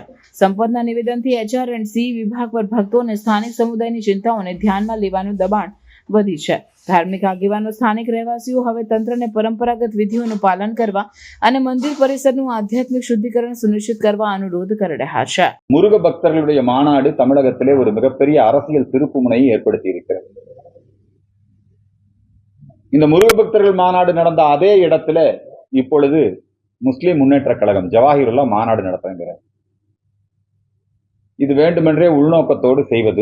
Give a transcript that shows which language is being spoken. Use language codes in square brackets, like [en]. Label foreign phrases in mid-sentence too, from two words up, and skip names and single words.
[gu] સંપથના નિવેદનથી HR&CE વિભાગ પર ભક્તો અને સ્થાનિક સમુદાયની ચિંતાઓને ધ્યાનમાં લેવાનું દબાણ વધી છે। ધાર્મિક આગેવાનો સ્થાનિક રહેવાસીઓ હવે તંત્રને પરંપરાગત વિધિઓનું પાલન કરવા અને મંદિર પરિસરનું આધ્યાત્મિક શુદ્ધિકરણ સુનિશ્ચિત કરવા અનુરોધ કરી રહ્યા છે। [ta] முருக பக்தர்களுடைய மாநாடு தமிழகத்திலே ஒரு மிகப்பெரிய அரசியல் திருப்புமுனையை ஏற்படுத்தி இருக்கிறது। இந்த முருக பக்தர்கள் மாநாடு நடந்த அதே இடத்துல இப்பொழுது முஸ்லிம் முன்னேற்ற கழகம் ஜவாஹிருல்லா மாநாடு நடத்துகிறார்। இது வேண்டுமென்றே உள்நோக்கத்தோடு செய்வது।